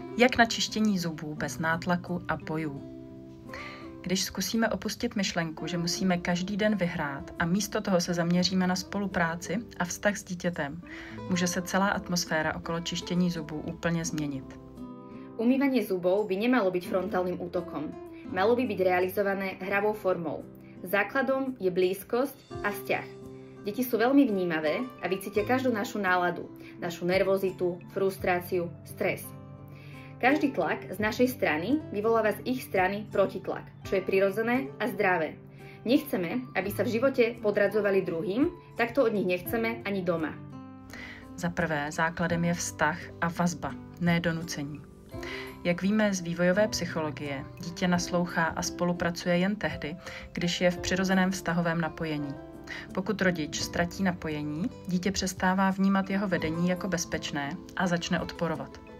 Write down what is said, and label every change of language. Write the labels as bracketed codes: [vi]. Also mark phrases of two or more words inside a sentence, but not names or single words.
[cs] Jak na čištění zubů bez nátlaku a bojů? Když zkusíme opustit myšlenku, že musíme každý den vyhrát a místo toho se zaměříme na spolupráci a vztah s dítětem, může se celá atmosféra okolo čištění zubů úplně změnit. [sk] Umývanie zubov by nemalo byť frontálnym útokom. Malo by byť realizované hravou formou. Základom je blízkosť a vzťah. Deti sú veľmi vnímavé a vycítia každú našu náladu, našu nervozitu, frustráciu, stres. Každý tlak z našej strany vyvoláva z ich strany protitlak, čo je prirodzené a zdravé. Nechceme, aby sa v živote podradzovali druhým, tak to od nich nechceme ani doma. [cs] Za prvé, základem je vztah a vazba, ne donucení. Jak víme z vývojové psychologie, dítě naslouchá a spolupracuje jen tehdy, když je v přirozeném vztahovém napojení. Pokud rodič ztratí napojení, dítě přestává vnímat jeho vedení jako bezpečné a začne odporovat.